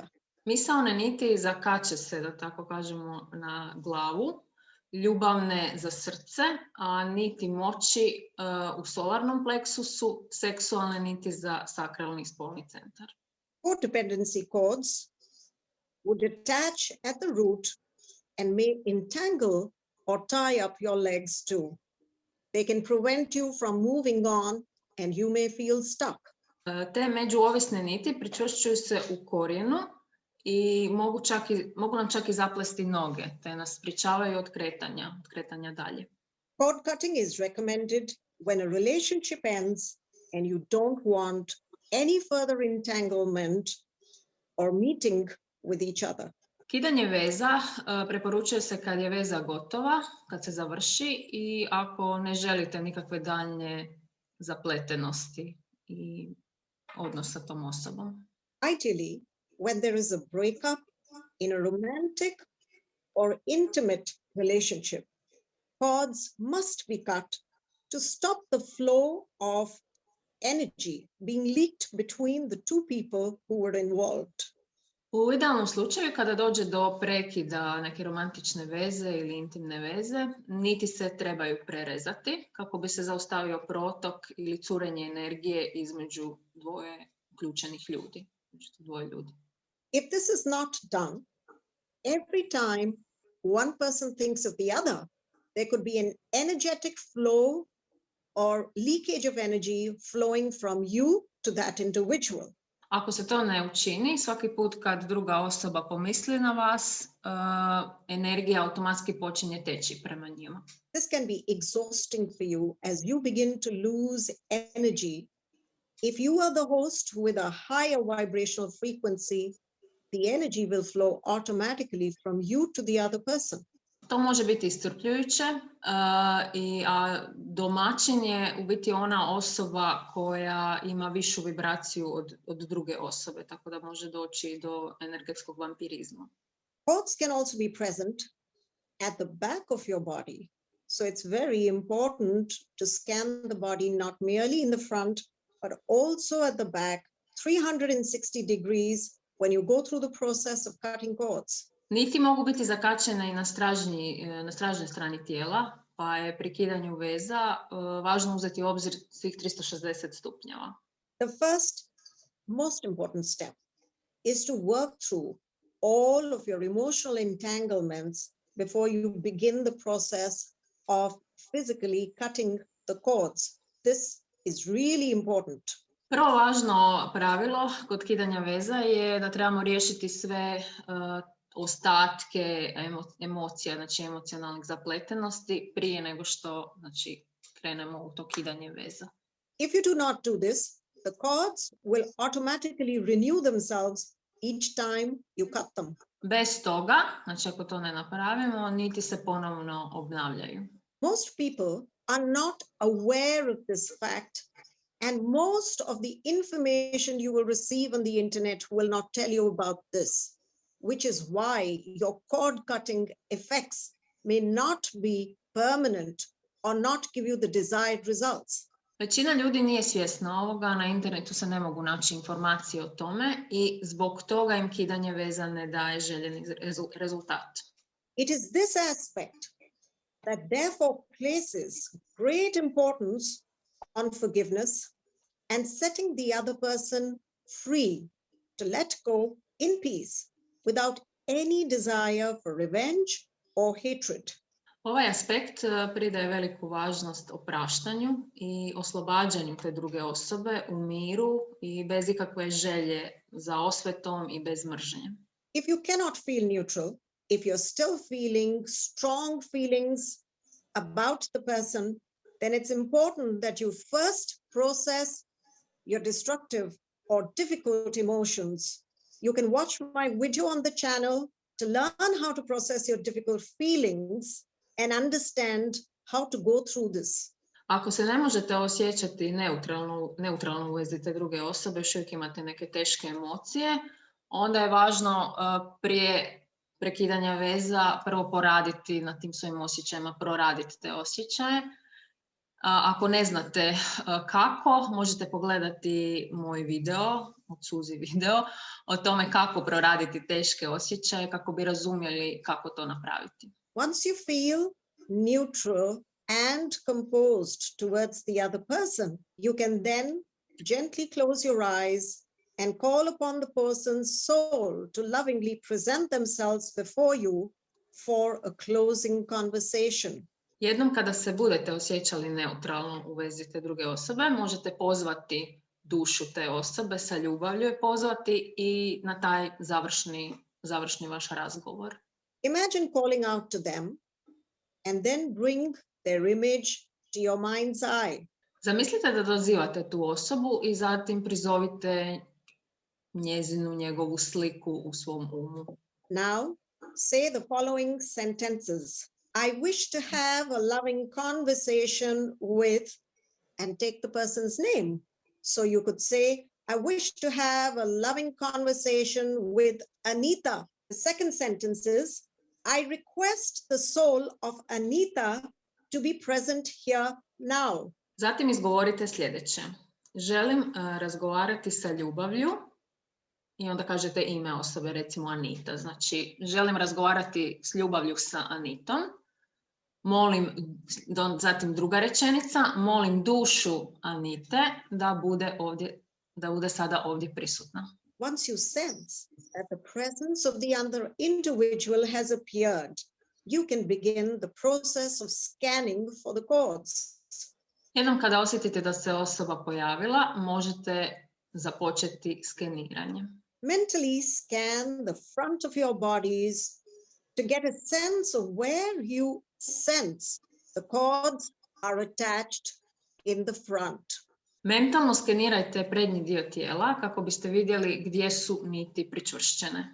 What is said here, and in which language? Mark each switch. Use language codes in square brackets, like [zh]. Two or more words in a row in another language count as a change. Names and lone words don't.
[hr] Misaone niti zakače se, da tako kažemo, na glavu, ljubavne za srce, a niti moći u solarnom pleksusu, seksualne niti za sakralni spolni centar. [en] Codependency cords would attach at the root and may entangle or tie up your legs too. They can prevent you from moving on and you may feel stuck. [hr] Te međuovisne niti pričvršćuju se u korijenu i mogu nam čak i zaplesti noge, te nas sprječavaju od kretanja dalje. [en] Cord cutting is recommended when a relationship ends and you don't want any further entanglement or meeting with each other. [hr] Kidanje veza preporučuje se kad je veza gotova, kad se završi i ako ne želite nikakve daljnje zapletenosti i odnos sa tom osobom. [en] Ideally, when there is a breakup in a romantic or intimate relationship, cords must be cut to stop the flow of energy being leaked between the two people who were involved. [hr] U idealnom slučaju kada dođe do prekida neke romantične veze ili intimne veze, niti se trebaju prerezati kako bi se zaustavio protok ili curenje energije između dvoje uključenih ljudi. Dvoje ljudi. [en] If this is not done, every time one person thinks of the other, there could be an energetic flow or leakage of energy flowing from you to that individual. [hr] Ako se to ne učini, svaki put kad druga osoba pomisli na vas, energija automatski počinje teći prema njima. [en] This can be exhausting for you as you begin to lose energy. If you are the host with a higher vibrational frequency, the energy will flow automatically from you to the other person. [hr] To može biti iscrpljujuće, a domaćin je u biti ona osoba koja ima višu vibraciju od druge osobe, tako da može doći do energetskog vampirizma. [en] Thoughts can also be present at the back of your body. So it's very important to scan the body not merely in the front, but also at the back, 360 degrees when you go through the process of cutting cords. [hr] Niti mogu biti zakačene i na stražnjoj strani tijela, pa je pri kidanju veza važno uzeti u obzir svih 360 stupnjeva. [en] The first most important step is to work through all of your emotional entanglements before you begin the process of physically cutting the cords. This is really important. [hr] Prvo važno pravilo kod kidanja veza je da trebamo riješiti sve ostatke emocija, znači emocionalnih zapletenosti prije nego što krenemo u to kidanje veza. [en] If you do not do this, the cords will automatically renew themselves each time you cut them. [hr] Bez toga, znači ako to ne napravimo, niti se ponovno obnavljaju. [en] Most people are not aware of this fact, and most of the information you will receive on the internet will not tell you about this, which is why your cord cutting effects may not be permanent or not give you the desired results. [hr] Većina ljudi nije svjesna ovoga, na internetu se ne mogu naći informacije o tome i zbog toga im kidanje veza ne daje željeni rezultat. [en] It is this aspect that therefore places great importance on forgiveness and setting the other person free to let go in peace without any desire for revenge or hatred. [hr] Ovaj aspekt pridaje veliku važnost opraštanju i oslobađanju te druge osobe u miru i bez ikakve želje za osvetom i bez mržnje. [en] If you cannot feel neutral, if you're still feeling strong feelings about the person, then it's important that you first process your destructive or difficult emotions. You can watch my video on the channel to learn how to process your difficult feelings and understand how to go through this. [hr] Ako se ne možete osjećati neutralno u vezi te druge osobe, još uvijek imate neke teške emocije, onda je važno prije prekidanja veza prvo poraditi na tim svojim osjećajima, proraditi te osjećaje. Ako ne znate kako, možete pogledati moj video, od Suzi video, o tome kako proraditi teške osjećaje, kako bi razumjeli kako to napraviti. [en] Once you feel neutral and composed towards the other person, you can then gently close your eyes and call upon the person's soul to lovingly present themselves before you for a closing conversation. [hr] Jednom kada se budete osjećali neutralno u vezi te druge osobe, možete pozvati dušu te osobe, sa ljubavlju je pozvati i na taj završni vaš razgovor. [en] Imagine calling out to them and then bring their image to your mind's eye. [hr] Zamislite da dozivate tu osobu i zatim prizovite njegovu sliku u svom umu. [en] Now, say the following sentences. I wish to have a loving conversation with, and take the person's name. So you could say, I wish to have a loving conversation with Anita. The second sentence is, I request the soul of Anita to be present here now. [hr] Zatim izgovorite sljedeće. Želim razgovarati sa ljubavlju i onda kažete ime osobe, recimo Anita. Znači, želim razgovarati s ljubavlju sa Anitom. Molim, zatim druga rečenica, molim dušu Anite da bude sada ovdje prisutna. [en] Once you sense that the presence of the other individual has appeared, you can begin the process of scanning for the chords. [hr] Jednom kada osjetite da se osoba pojavila, možete započeti skeniranje. [en] Mentally scan the front of your bodies to get a sense of where you sense the chords are attached in the front. [hr] Mentalno skenirajte prednji dio tijela kako biste vidjeli gdje su niti pričvršćene.